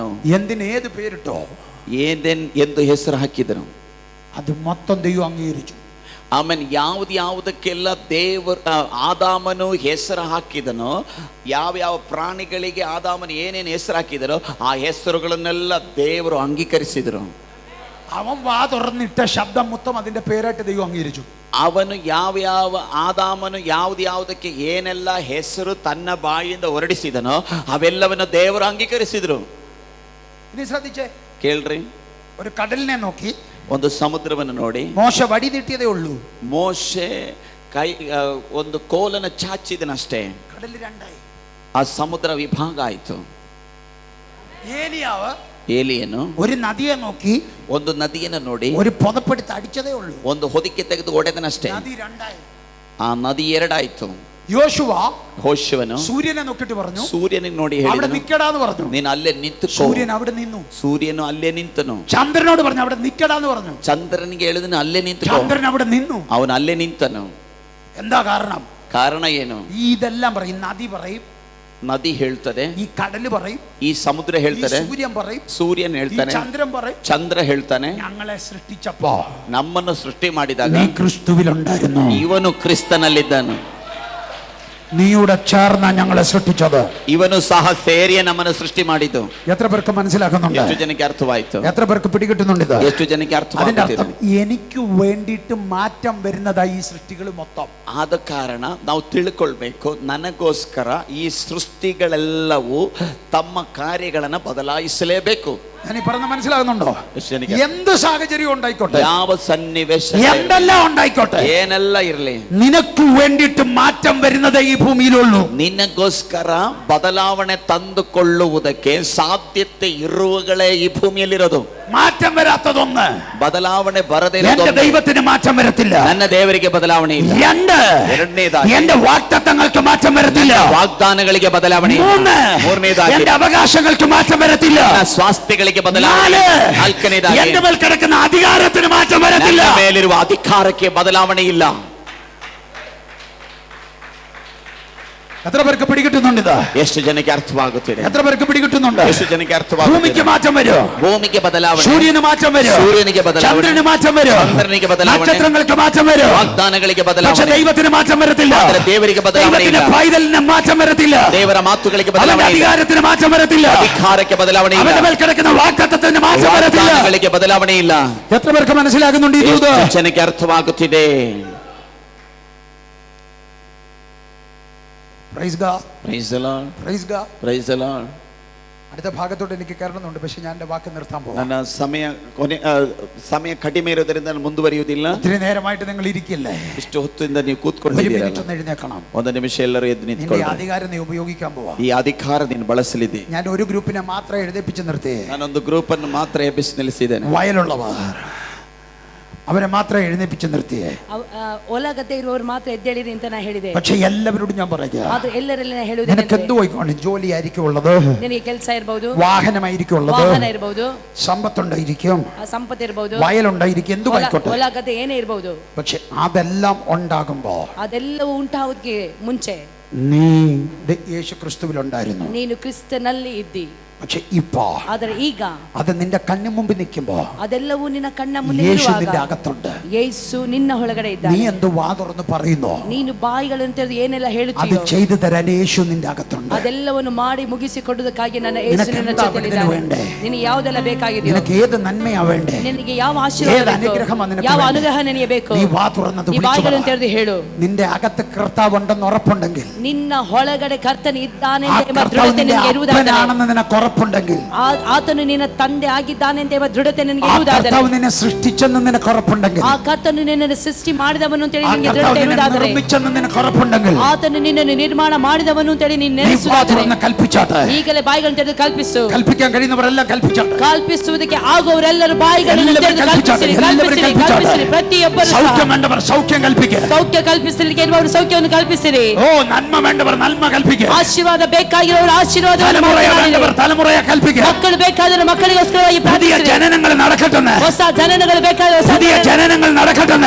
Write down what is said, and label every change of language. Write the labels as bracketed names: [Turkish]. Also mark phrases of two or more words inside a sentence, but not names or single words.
[Malayalam] എന്തിനേത് പേരിട്ടോ [Kannada] ಏದೆನ್ ಎಂದು ಹೆಸರು ಹಾಕಿದನು. [Malayalam] അത് മൊത്തം ദൈവം അംഗീകരിച്ചു. [Kannada] ಆಮೇಲೆ ಯಾವುದಕ್ಕೆಲ್ಲ ದೇವರು ಆದಾಮನು ಹೆಸರು ಹಾಕಿದನೋ, ಯಾವ ಪ್ರಾಣಿಗಳಿಗೆ ಆದಾಮನು ಏನೇನು ಹೆಸರು ಹಾಕಿದರೋ ಆ ಹೆಸರುಗಳನ್ನೆಲ್ಲ ದೇವರು ಅಂಗೀಕರಿಸಿದರು. [Malayalam] അവൻ വാ തുറന്നിട്ട ശബ്ദം മൊത്തം അതിന്റെ പേരായിട്ട് ദൈവം അംഗീകരിച്ചു. [Kannada] ಅವನು ಆದಾಮನು ಯಾವುದಕ್ಕೆ ಏನೆಲ್ಲ ಹೆಸರು ತನ್ನ ಬಾಯಿಯಿಂದ ಹೊರಡಿಸಿದನೋ ಅವೆಲ್ಲವನ್ನು ದೇವರು ಅಂಗೀಕರಿಸಿದರು. [Malayalam] ഇനി ശ്രദ്ധിച്ചേ, [Kannada] ಕೇಳ್ರಿ. [Malayalam] ഒരു കടലിനെ നോക്കി [Kannada] ಒಂದು ಸಮುದ್ರವನ್ನು ನೋಡಿ [Malayalam] മോശ വടി നീട്ടിയതേ ഉള്ളൂ. [Kannada] ಮೋಶೆ ಒಂದು ಕೋಲನ್ನು ಚಾಚಿದನಷ್ಟೇ, [Malayalam] കടൽ രണ്ടായി. [Kannada] ಆ ಸಮುದ್ರ ವಿಭಾಗ ಆಯಿತು. ಏಲಿಯನು [Malayalam] ഒരു നദിയെ നോക്കി [Kannada] ಒಂದು ನದಿಯನ್ನು ನೋಡಿ [Malayalam] ഒരു പുതപ്പെടുത്ത് അടിച്ചതേ ഉള്ളൂ. [Kannada] ಒಂದು ಹೊದಿಕೆ ತೆಗೆದು ಒಡೆದನಷ್ಟೇ, [Malayalam] നദി രണ്ടായി. [Kannada] ಆ ನದಿ ಎರಡಾಯ್ತು. [Malayalam] യോശുവನು സൂര്യനെ നോക്കിട്ട് പറഞ്ഞു, [Kannada] ಸೂರ್ಯನಿಗೆ ನೋಡಿ [Malayalam] അവിടെ [Kannada] ಹೇಳಿದನು, [Malayalam] നിക്കടാന്ന് പറഞ്ഞു. [Kannada] ನೀನು ಅಲ್ಲೇ ನಿಂತು. [Malayalam] സൂര്യൻ അവിടെ നിന്നു. [Kannada] ಸೂರ್ಯನು ಅಲ್ಲೇ ನಿಂತನು. [Malayalam] ചന്ദ്രനോട് പറഞ്ഞു അവിടെ നിക്കടാന്ന് പറഞ്ഞു. [Kannada] ಚಂದ್ರನಿಗೆ ಹೇಳಿದನು ಅಲ್ಲೇ ನಿಂತು. [Malayalam] ചന്ദ്രൻ അവിടെ നിന്നു. [Kannada] ಅವನು ಅಲ್ಲೇ ನಿಂತನು. [Malayalam] എന്താ കാരണം? [Kannada] ಕಾರಣ ಏನು? [Malayalam] ഇതെല്ലാം പറയും. നദി പറയും, [Kannada] ನದಿ ಹೇಳ್ತದೆ, [Malayalam] ഈ കടല് പറയും, [Kannada] ಈ ಸಮುದ್ರ ಹೇಳ್ತದೆ, [Malayalam] സൂര്യൻ പറയും, [Kannada] ಸೂರ್ಯನ್ ಹೇಳ್ತಾನೆ, [Malayalam] ചന്ദ്രൻ പറയും, [Kannada] ಚಂದ್ರ ಹೇಳ್ತಾನೆ. [Malayalam] ഞങ്ങളെ സൃഷ്ടിച്ചപ്പോ [Kannada] ನಮ್ಮನ್ನು ಸೃಷ್ಟಿ ಮಾಡಿದಾಗ [Malayalam] നീ ക്രിസ്തുവിലുണ്ടായിരുന്നു, [Kannada] ಇವನು ಕ್ರಿಸ್ತನಲ್ಲಿದ್ದನು. [Malayalam] നീയുടെ ചേർന്ന ഞങ്ങളെ സൃഷ്ടിച്ചത്. [Kannada] ಇವನು ಸಹ ಸೇರಿಯ ನಮ್ಮನ್ನು ಸೃಷ್ಟಿ ಮಾಡಿದ್ದು. [Malayalam] എത്ര പേർക്ക് മനസ്സിലാക്കുന്നുണ്ട്? [Kannada] ಎಷ್ಟು ಜನಕ್ಕೆ ಅರ್ಥವಾಯಿತು? [Malayalam] എത്ര പേർക്ക് പിടികിട്ടുന്നുണ്ട് ഇത്? [Kannada] ಎಷ್ಟು ಜನಕ್ಕೆ [Malayalam] അതിന്റെ [Kannada] ಅರ್ಥವಾಗುತ್ತಿದೆ? [Malayalam] അർത്ഥം എനിക്ക് വേണ്ടിയിട്ട് മാറ്റം വരുന്നതായി ഈ സൃഷ്ടികൾ മൊത്തം. [Kannada] ಆದ ಕಾರಣ ನಾವು ತಿಳ್ಕೊಳ್ಬೇಕು, ನನಗೋಸ್ಕರ ಈ ಸೃಷ್ಟಿಗಳೆಲ್ಲವೂ ತಮ್ಮ ಕಾರ್ಯಗಳನ್ನು ಬದಲಾಯಿಸಲೇಬೇಕು. [Malayalam] ഞാൻ ഈ പറഞ്ഞ മനസ്സിലാകുന്നുണ്ടോ? [Kannada] ಎಷ್ಟು ಜನಕ್ಕೆ [Malayalam] എന്ത് സാഹചര്യം ഉണ്ടായിക്കോട്ടെ, [Kannada] ಯಾವ ಸನ್ನಿವೇಶ [Malayalam] എന്തെല്ലാം ഉണ്ടായിക്കോട്ടെ, [Kannada] ಏನೆಲ್ಲ ಇರಲಿ, [Malayalam] നിനക്ക് വേണ്ടിയിട്ട് മാറ്റം വരുന്നതേ ഈ ഭൂമിയിലുള്ളൂ. [Kannada] ನಿನಗೋಸ್ಕರ ಬದಲಾವಣೆ ತಂದುಕೊಳ್ಳುವುದಕ್ಕೆ ಸಾಧ್ಯತೆ ಇರುವಗಳೇ ಈ ಭೂಮಿಯಲ್ಲಿರೋದು. [Malayalam] മാറ്റം വരാത്തതൊന്ന്, [Kannada] ಬದಲಾವಣೆ ಬರದೇ [Malayalam] എന്റെ ദൈവത്തിന് മാറ്റം വരത്തില്ല. [Kannada] ನನ್ನ ದೇವರಿಗೆ ಬದಲಾವಣೆ ಇಲ್ಲ. [Malayalam] രണ്ട്, [Kannada] ಎರಡನೇದಾಗಿ [Malayalam] എന്റെ വാഗ്ദത്തങ്ങൾക്ക് മാറ്റം വരത്തില്ല. [Kannada] ವಾಗ್ದಾನಗಳಿಗೆ ಬದಲಾವಣೆ ಇಲ್ಲ. [Malayalam] മൂന്ന്, [Kannada] ಮೂರನೇದಾಗಿ [Malayalam] എന്റെ അവകാശങ്ങൾക്ക് മാറ്റം വരത്തില്ല. [Kannada] ನನ್ನ ಸ್ವಾಸ್ಥ್ಯಗಳಿಗೆ ಬದಲಾವಣೆ ಇಲ್ಲ. ನಾಲ್ಕನೇದಾಗಿ [Malayalam] എന്റെ മേൽ കിടക്കുന്ന അധികാരത്തിന് മാറ്റം വരത്തില്ല. [Kannada] ನನ್ನ ಮೇಲಿರುವ ಅಧಿಕಾರಕ್ಕೆ ಬದಲಾವಣೆ ಇಲ್ಲ. [Malayalam] എത്ര പേർക്ക് പിടികിട്ടുന്നുണ്ട് ഇത്? [Kannada] ಎಷ್ಟು ಜನಕ್ಕೆ ಅರ್ಥವಾಗುತ್ತಿದೆ? [Malayalam] എത്ര പേർക്ക് പിടികിട്ടുന്നുണ്ട്? [Kannada] ಎಷ್ಟು ಜನಕ್ಕೆ ಅರ್ಥವಾಗುತ್ತಿದೆ? [Malayalam] ഭൂമിക്ക് മാറ്റം വരും, [Kannada] ಭೂಮಿಗೆ ಬದಲಾವಣೆ, [Malayalam] സൂര്യന് മാറ്റം വരും, [Kannada] ಸೂರ್ಯನಿಗೆ ಬದಲಾವಣೆ, [Malayalam] ചന്ദ്രന് മാറ്റം വരും, [Kannada] ಚಂದ್ರನಿಗೆ ಬದಲಾವಣೆ, [Malayalam] നക്ഷത്രങ്ങൾക്ക് മാറ്റം വരും, [Kannada] ವಾಗ್ದಾನಗಳಿಗೆ [Malayalam] പക്ഷെ [Kannada] ಬದಲಾವಣೆ, [Malayalam] ദൈവത്തിന് മാറ്റം വരത്തില്ല. [Kannada] ಆದರೆ ದೇವರಿಗೆ ಬದಲಾವಣೆ ಇಲ್ಲ. [Malayalam] ദൈവത്തിന്റെ പൈതലിന് മാറ്റം വരത്തില്ല. [Kannada] ದೇವರ ಮಾತುಗಳಿಗೆ [Malayalam] അവന്റെ [Kannada] ಬದಲಾವಣೆ ಇಲ್ಲ. [Malayalam] അധികാരത്തിന് മാറ്റം വരത്തില്ല. [Kannada] ಅಧಿಕಾರಕ್ಕೆ ಬದಲಾವಣೆ ಇಲ್ಲ. [Malayalam] അവന്റെ മേൽ കിടക്കുന്ന വാഗ്ദത്തത്തിന് മാറ്റം വരത്തില്ല. [Kannada] ವಾಗ್ದಾನಗಳಿಗೆ ಬದಲಾವಣೆ ಇಲ್ಲ. [Malayalam] എത്ര പേർക്ക് മനസ്സിലാകുന്നുണ്ട് ഈ ദൂത്? [Kannada] ಎಷ್ಟು ಜನಕ್ಕೆ ಅರ್ಥವಾಗುತ್ತಿದೆ? [English] Praise God. Praise the Lord. Praise God. Praise the Lord. [Malayalam] അടുത്ത ഭാഗത്തോട്ട് എനിക്ക് കയറണമെന്നുണ്ട്, പക്ഷെ ഞാൻ എൻ്റെ വാക്ക് നിർത്താൻ പോകാം. [Kannada] ನನ್ನ ಸಮಯ ಕಡಿಮೆ ಇರೋದ್ರಿಂದ ನಾನು ಮುಂದುವರಿಯುವುದಿಲ್ಲ. [Malayalam] ഒത്തിരി നേരമായിട്ട് നിങ്ങൾ ഇരിക്കില്ലേ? [Kannada] ಇಷ್ಟು ಹೊತ್ತಿಂದ ನೀವು [Malayalam] ഒരു [Kannada] ಕೂತ್ಕೊಂಡಿದ್ದೀರಲ್ಲ, [Malayalam] മിനിറ്റ് ഒന്ന് എഴുന്നേക്കണം. [Kannada] ಒಂದು ನಿಮಿಷ ಎಲ್ಲರೂ ಎದ್ದು [Malayalam] നിന്റെ [Kannada] ನಿಂತ್ಕೊಳ್ಳಿ. [Malayalam] അധികാരം നീ ഉപയോഗിക്കാൻ പോവാ. [Kannada] ಈ ಅಧಿಕಾರ ನೀನು ಬಳಸಲಿದೆ. [Malayalam] ഞാൻ ഒരു ഗ്രൂപ്പിനെ മാത്രം എഴുതിപ്പിച്ച് നിർത്തി. [Kannada] ನಾನೊಂದು ಗ್ರೂಪ್ ಅನ್ನು ಮಾತ್ರ ಎಬ್ಬಿಸಿ ನಿಲ್ಲಿಸಿದ್ದೇನೆ. [Malayalam] വയലുള്ളവർ അവരെ മാത്രം എഴുന്നേപ്പിച്ച് നിർത്തിയേ. [Kannada] ಹೊಲ ಗದ್ದೆ ಇರುವವರು ಮಾತ್ರ ಎದ್ದೇಳಿರಿ ಅಂತ ನಾ ಹೇಳಿದೆ. [Malayalam] പക്ഷെ എല്ലാവരോടും ഞാൻ പറയാ, [Kannada] ಆದ್ರೆ ಎಲ್ಲರೆಲ್ಲ ಹೇಳುವುದೇನೆಂದ್ರೆ, [Malayalam] നിനക്ക് എന്ത് പോയിക്കോണം, ജോലി ആയിരിക്കും ഉള്ളത്, [Kannada] ನಿನಗೆ ಕೆಲಸ ಇರಬಹುದು, [Malayalam] വാഹനമായിരിക്കും ഉള്ളത്, [Kannada] ವಾಹನ ಇರಬಹುದು, [Malayalam] സമ്പത്തുണ്ടായിരിക്കും, [Kannada] ಸಂಪತ್ತು ಇರಬಹುದು, [Malayalam] വയലുണ്ടായിരിക്കും, എന്ത് പോയിക്കോട്ടെ. [Kannada] ಹೊಲ ಗದ್ದೆ ಏನೇ ಇರಬಹುದು. [Malayalam] പക്ഷെ അതെല്ലാം ഉണ്ടാകുമ്പോ [Kannada] ಅದೆಲ್ಲವೂ ಉಂಟಾಗೋದಕ್ಕೆ ಮುಂಚೆ [Malayalam] നീ യേശു ക്രിസ്തുവിലുണ്ടായിരുന്നു. [Kannada] ನೀನು ಕ್ರಿಸ್ತನಲ್ಲಿ ಇದ್ದಿ. [Malayalam] പക്ഷെ ഇപ്പോ [Kannada] ಆದರೆ ಈಗ [Malayalam] അത് നിന്റെ കണ്ണു മുമ്പിൽ നിൽക്കുമ്പോ [Kannada] ಅದೆಲ್ಲವೂ ನಿನ್ನ ಕಣ್ಣ ಮುಂದೆ [Malayalam] യേശു [Kannada] ಇರುವಾಗ [Malayalam] നിന്റെ അകത്തുണ്ട്. [Kannada] ಯೇಸು ನಿನ್ನ ಒಳಗಡೆ [Malayalam] നീ [Kannada] ಇದ್ದಾನೆ. [Malayalam] എന്ത് വാ തുറന്ന് പറയുന്നോ, [Kannada] ನೀನು ಬಾಯಿಗಳನ್ನು ತೆರೆದು ಏನೆಲ್ಲ [Malayalam] അത് [Kannada] ಹೇಳುತ್ತೀಯೋ [Malayalam] ചെയ്തു തരാൻ യേശു നിന്റെ അകത്തുണ്ട്. [Kannada] ಅದೆಲ್ಲವನ್ನು ಮಾಡಿ ಮುಗಿಸಿಕೊಡುವುದಕ್ಕಾಗಿ ನನ್ನ ಯೇಸು ನಿನಗೆ ನಿನ್ನ ಎಂತ ಜೊತೆಲಿದ್ದಾನೆ. ಬೇണ്ടೇ? ನಿನಗೆ ಯಾವುದೆಲ್ಲ ಬೇಕಾಗಿದೆಯೋ, [Malayalam] നിനക്ക് ഏത് നന്മയാ വേണ്ടേ, [Kannada] ನಿನಗೆ ಯಾವ ಆಶೀರ್ವಾದ [Malayalam] ഏത് [Kannada] ಬೇಕೋ, [Malayalam] അനുഗ്രഹമാ നിനക്ക് [Kannada] ಯಾವ [Malayalam] വേണ്ടേ? [Kannada] ಅನುಗ್ರಹ ನಿನಗೆ ಬೇಕು, [Malayalam] നീ വാ തുറന്നത് [Kannada] ನೀ ಬಾಯಿಗಳನ್ನು ತೆರೆದು ಹೇಳು. [Malayalam] നിന്റെ അകത്ത് കർത്താവ് ഉണ്ടെന്ന് ഉറപ്പുണ്ടെങ്കിൽ, [Kannada] ನಿನ್ನ ಒಳಗಡೆ ಕರ್ತನ ಇದ್ದಾನೆ [Malayalam] ആ [Kannada] ಎಂಬ [Malayalam] കർത്താവ് [Kannada] ದೃಢತೆ [Malayalam] നിന്റെ [Kannada] ನಿನಗೆ ಇರುವುದಾದರೆ, [Malayalam] അപ്പനാണെന്ന് നിനക്ക് ഉറപ്പുണ്ടെങ്കിൽ, [Kannada] ಆತನು ನಿನ್ನ ತಂದೆ ಆಗಿದ್ದಾನೆ ಎಂಬ ದೃಢತೆ ನಿನಗೆ [Malayalam] ആ [Kannada] ಇರುವುದಾದರೆ, [Malayalam] കർത്താവ് നിന്നെ സൃഷ്ടിച്ചെന്ന് നിനക്ക് ഉറപ്പുണ്ടെങ്കിൽ, [Kannada] ಆ ಕರ್ತನು ನಿನ್ನನ್ನು ಸೃಷ್ಟಿ ಮಾಡಿದವನು ಅಂತೇಳಿ [Malayalam] ആ [Kannada] ನಿನಗೆ [Malayalam] കർത്താവ് [Kannada] ದೃಢತೆ [Malayalam] നിന്നെ [Kannada] ಇರುವುದಾದರೆ, [Malayalam] നിർമ്മിച്ചെന്ന് നിനക്ക് ഉറപ്പുണ്ടെങ്കിൽ, [Kannada] ಆತನು ನಿನ್ನನ್ನು ನಿರ್ಮಾಣ ಮಾಡಿದವನು ಅಂತೇಳಿ ನೀನು [Malayalam] നീ വാ [Kannada] ನೆನೆಸುವುದಾದರೆ, [Malayalam] തുറന്ന് കൽപ്പിച്ചാട്ടെ. [Kannada] ಈಗಲೇ ಬಾಯಿಗಳನ್ನು ತೆರೆದು ಕಲ್ಪಿಸು. [Malayalam] കൽപ്പിക്കാൻ കഴിയുന്നവരെല്ലാം കൽപ്പിച്ചാട്ടെ. [Kannada] ಕಲ್ಪಿಸುವುದಕ್ಕೆ ಆಗುವವರೆಲ್ಲರೂ ಬಾಯಿಗಳನ್ನು [Malayalam] എല്ലാവരും [Kannada] ತೆರೆದು [Malayalam] കൽപ്പിച്ചാട്ടെ. [Kannada] ಕಲ್ಪಿಸಿರಿ, [Malayalam] എല്ലാവരും [Kannada] ಕಲ್ಪಿಸಿರಿ, [Malayalam] കൽപ്പിച്ചാട്ടെ. [Kannada] ಕಲ್ಪಿಸಿರಿ. ಪ್ರತಿಯೊಬ್ಬರು [Malayalam] സൗഖ്യം വേണ്ടവർ സൗഖ്യം കൽപ്പിക്കുക. [Kannada] ಸೌಖ್ಯ ಕಲ್ಪಿಸಲಿಕ್ಕೆ ಇರುವವರು ಸೌಖ್ಯವನ್ನು ಕಲ್ಪಿಸಿರಿ. [Malayalam] ഓ നന്മ വേണ്ടവർ നന്മ കൽപ്പിക്കുക. [Kannada] ಆಶೀರ್ವಾದ ಬೇಕಾಗಿರೋರು ಆಶೀರ್ವಾದವನ್ನು [Malayalam] തലമുറയെ [Kannada] ಮಾತನಾಡಿರಿ. [Malayalam] വേണ്ടവർ തലമുറയെ കൽപ്പിക്കുക. [Kannada] ಮಕ್ಕಳು ಬೇಕಾದರೆ ಮಕ್ಕಳಿಗೋಸ್ಕರವಾಗಿ [Malayalam] പുതിയ [Kannada] ಪ್ರಾರ್ಥಿಸಿರಿ. [Malayalam] ജനനങ്ങൾ നടക്കട്ടെന്ന്. [Kannada] ಹೊಸ ಜನನಗಳು ಬೇಕಾದ [Malayalam] പുതിയ ജനനങ്ങൾ നടക്കട്ടെന്ന്.